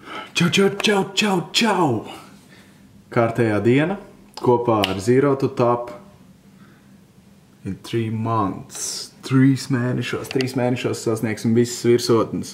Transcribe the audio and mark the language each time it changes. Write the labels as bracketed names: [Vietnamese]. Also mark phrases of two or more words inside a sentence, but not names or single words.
[Latvian] Čau! Kārtējā diena kopā ar Zero to Top in 3 months. 3 mēnešos sasniegsim visas virsotnes.